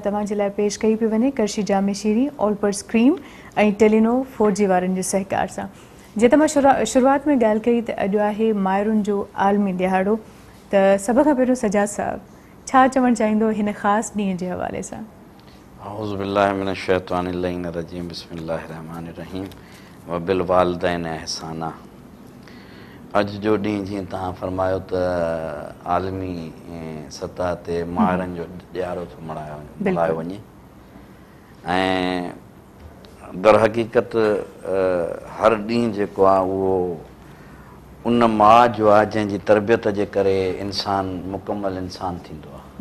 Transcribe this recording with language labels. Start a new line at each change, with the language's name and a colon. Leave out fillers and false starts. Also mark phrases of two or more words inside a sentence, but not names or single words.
Sindhi: अवां जे लाइ पेश कई पई वञे करशी जामे शीरी ऑलपर्स क्रीम ऐं टेलिनो 4G वारनि जे सहकार सां जे त मां शुरूआत में ॻाल्हि कई त अॼु आहे मायरुनि जो आलमी ॾिहाड़ो त सभ खां पहिरियों सजाद साहब छा चवणु चाहींदो हिन ख़ासि ॾींहं जे हवाले सां
Arabic: أعوذ بالله من الشيطان الرجيم بسم الله الرحمن الرحيم و بال والدين إحسانا
Sindhi: अॼु जो ॾींहुं जीअं तव्हां फरमायो त आलमी सतह ते माहिरनि जो ॾियारो थो मल्हायो वञे ऐं दर हक़ीक़त हर ॾींहुं जेको आहे उहो उन माउ जो आहे जंहिंजी तरबियत जे करे इंसानु मुकमल इंसानु थींदो आहे